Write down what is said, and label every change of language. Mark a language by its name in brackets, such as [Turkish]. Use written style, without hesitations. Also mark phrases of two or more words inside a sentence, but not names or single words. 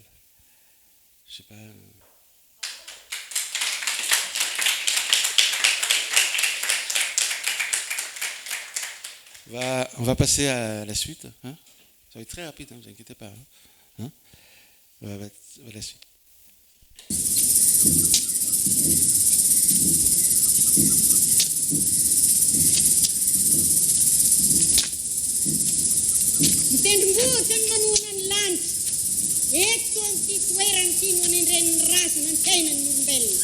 [French] Je sais pas. On va passer à la suite. Hein. Ça va être très rapide, ne vous inquiétez pas. Hein. On va à la suite. [Malagasy] Mitendrombohitra ny manoana ny lanitra eto amin'ity toerana ity no anendren'ny rasana ny fiainan'ny olombelona.